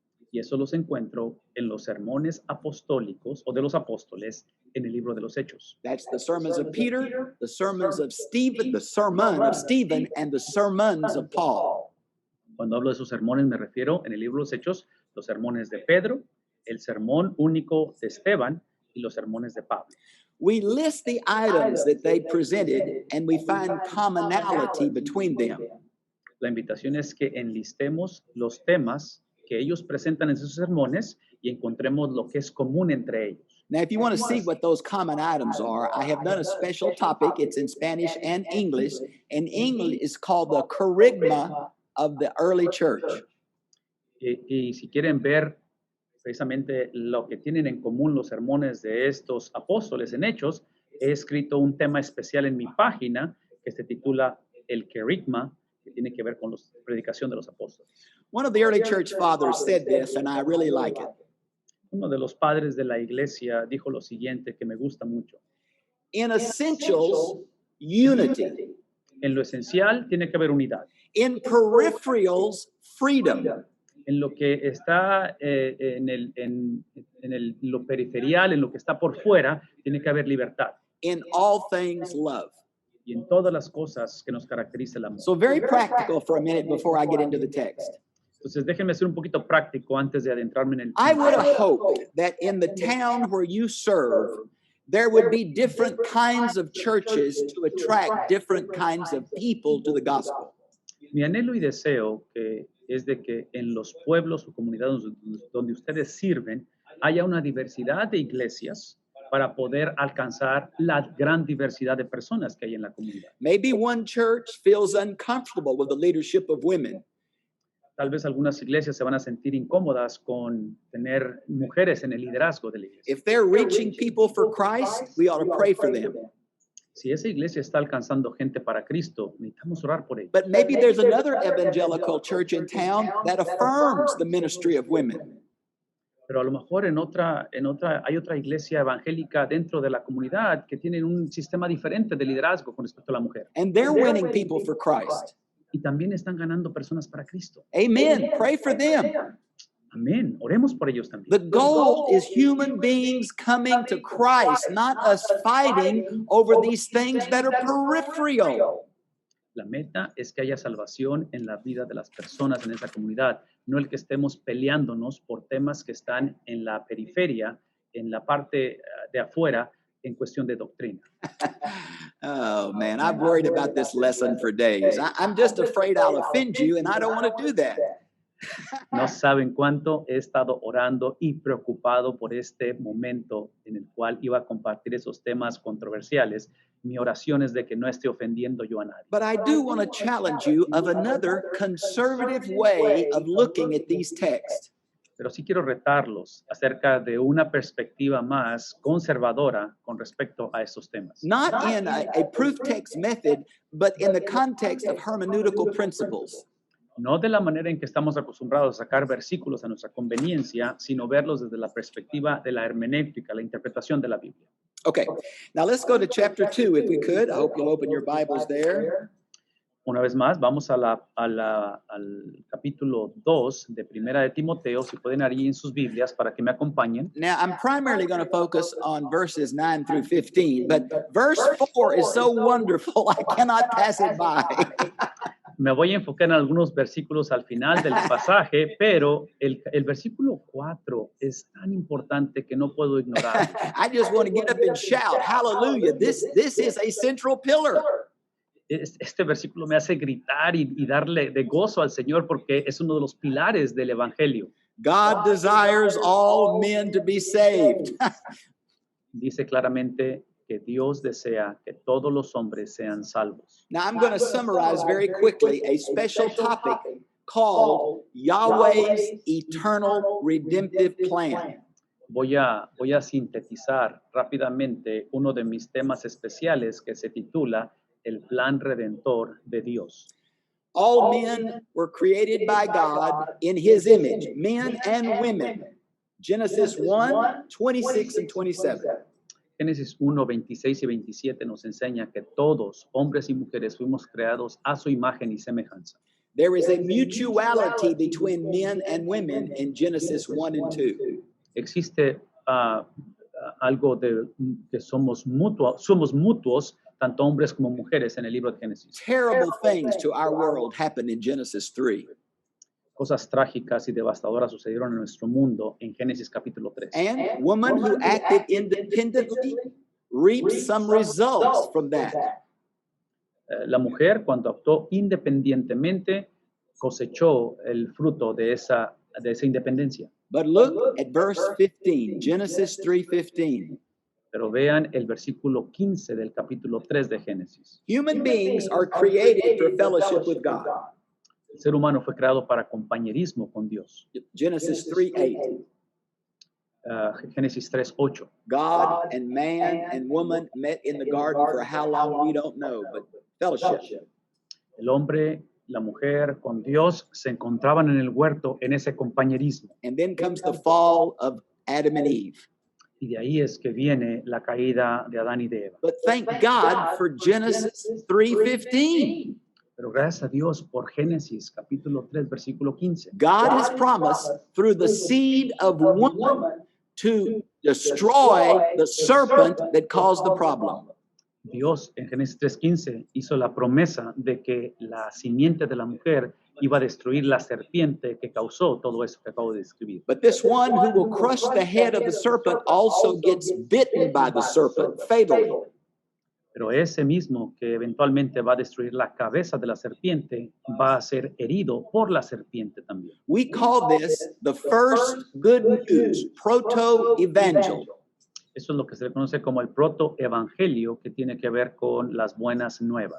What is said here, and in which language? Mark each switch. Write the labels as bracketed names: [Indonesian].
[Spanish] Y eso los encuentro en los sermones apostólicos o de los apóstoles en el libro de los Hechos. [English] That's the sermons of Peter, the sermons of Stephen, the sermon of Stephen, and the sermons of Paul. [Spanish] Cuando hablo de esos sermones me refiero en el libro de los Hechos, los sermones de Pedro, el sermón único de Esteban y los sermones de Pablo. [English] we list the items that they presented and we find commonality between them. [Spanish] La invitación es que enlistemos los temas que ellos presentan en sus sermones y encontremos lo que es común entre ellos. [English] Now, if you want to see what those common items are, I have done a special topic. It's in Spanish and English. In English, it's called the Kerygma of the early church. [Spanish] Y si quieren ver precisamente lo que tienen en común los sermones de estos apóstoles en Hechos, he escrito un tema especial en mi página que se titula El Kerygma, que tiene que ver con la predicación de los apóstoles. [English] One of the early church fathers said this, and I really like it. [Spanish] Uno de los padres de la iglesia dijo lo siguiente que me gusta mucho. [English] In essentials, unity. [Spanish] En lo esencial tiene que haber unidad. [English] In peripherals, freedom. [Spanish] En lo que está lo periferial, en lo que está por fuera, tiene que haber libertad. [English] In all things, love. [Spanish] Y en todas las cosas que nos caracteriza el amor. [English] So very practical for a minute before I get into the text. [Spanish] Entonces, déjenme ser un poquito práctico antes de adentrarme en el [English] I would have hoped that in the town where you serve, there would be different kinds of churches to attract different kinds of people to the gospel. [Spanish] Mi anhelo y deseo es de que en los pueblos o comunidades donde ustedes sirven haya una diversidad de iglesias para poder alcanzar la gran diversidad de personas que hay en la comunidad. [English] Maybe one church feels uncomfortable with the leadership of women. [Spanish] Tal vez algunas iglesias se van a sentir incómodas con tener mujeres en el liderazgo de la iglesia. [English] If they're reaching people for Christ, we ought to pray for them. [Spanish] Si esa iglesia está alcanzando gente para Cristo, necesitamos orar por ellos. [English] But maybe there's another evangelical church in town that affirms the ministry of women. [Spanish] Pero a lo mejor hay otra iglesia evangélica dentro de la comunidad que tienen un sistema diferente de liderazgo con respecto a la mujer. [English] And they're winning people for Christ. [Spanish] Y también están ganando personas para Cristo. [English] Amen. Pray for them. [Spanish] Amén. Oremos por ellos también. [English] The goal is human beings coming to Christ, not us fighting over these things that are peripheral. [Spanish] La meta es que haya salvación en la vida de las personas en esa comunidad, no el que estemos peleándonos por temas que están en la periferia, en la parte de afuera, en cuestión de doctrina. [English] Oh, man, I've worried about this lesson for days. I'm just afraid I'll offend you, and I don't want to do that. [Spanish] No saben cuánto he estado orando y preocupado por este momento en el cual iba a compartir esos temas controversiales. Mi oración es de que no esté ofendiendo yo a nadie. [English] But I do want to challenge you of another conservative way of looking at these texts. [Spanish] Pero sí quiero retarlos acerca de una perspectiva más conservadora con respecto a estos temas. [English] Not in a proof text method, but in the context of hermeneutical principles. [Spanish] No de la manera en que estamos acostumbrados a sacar versículos a nuestra conveniencia, sino verlos desde la perspectiva de la hermenéutica, la interpretación de la Biblia. [English] Okay, now let's go to chapter 2 if we could. I hope you'll open your Bibles there. [Spanish] Una vez más, vamos al capítulo 2 de Primera de Timoteo, si pueden ir en sus Biblias para que me acompañen. [English] Now, I'm primarily going to focus on verses 9 through 15, but verse 4 is so wonderful, I cannot pass it by. [Spanish] Me voy a enfocar en algunos versículos al final del pasaje, pero el versículo 4 es tan importante que no puedo ignorar. [English] I just want to get up and shout, hallelujah, this is a central pillar. [Spanish] Este versículo me hace gritar y darle de gozo al Señor porque es uno de los pilares del Evangelio. [English] God desires all men to be saved. [Spanish] Dice claramente que Dios desea que todos los hombres sean salvos. [English] Now, I'm going to summarize very quickly a special topic called Yahweh's Eternal Redemptive Plan. [Spanish] Voy a sintetizar rápidamente uno de mis temas especiales que se titula El plan redentor de Dios. [English] All men were created by God in his image, men and women. Genesis 1, 26 and 27. [Spanish] Génesis 1, 26 y 27 nos enseña que todos, hombres y mujeres, fuimos creados a su imagen y semejanza. [English] There is a mutuality between men and women in Genesis 1 and 2. [Spanish] Existe algo de que somos mutuos, tanto hombres como mujeres, en el libro de Génesis. [English] Terrible things to our world happened in Genesis 3. [Spanish] Cosas trágicas y devastadoras sucedieron en nuestro mundo en Génesis capítulo 3. [English] And woman who acted independently reaped some results from that. [Spanish] La mujer, cuando actuó independientemente, cosechó el fruto de esa independencia. [English] But look at verse 15, Genesis 3:15. [Spanish] Pero vean el versículo 15 del capítulo 3 de Génesis. [English] Human beings are created for fellowship with God. [Spanish] El ser humano fue creado para compañerismo con Dios. [English] Genesis 3:8. [Spanish] Génesis 3:8. [English] God and man and woman met in the garden for how long we don't know, but fellowship. [Spanish] El hombre, la mujer con Dios se encontraban en el huerto en ese compañerismo. [English] And then comes the fall of Adam and Eve. [Spanish] Y de ahí es que viene la caída de Adán y de Eva. [English] But thank God for Genesis 3:15. [Spanish] Pero gracias a Dios por Génesis capítulo 3 versículo 15. [English] God has promised through the seed of woman to destroy the serpent that caused the problem. [Spanish] Dios en Génesis 3:15 hizo la promesa de que la simiente de la mujer iba a destruir la serpiente que causó todo eso que acabo de describir. [English] But this one who will crush the head of the serpent also gets bitten by the serpent fatally. [Spanish] Pero ese mismo que eventualmente va a destruir la cabeza de la serpiente va a ser herido por la serpiente también. [English] We call this the first good news, proto-evangel. [Spanish] Eso es lo que se le conoce como el protoevangelio, que tiene que ver con las buenas nuevas.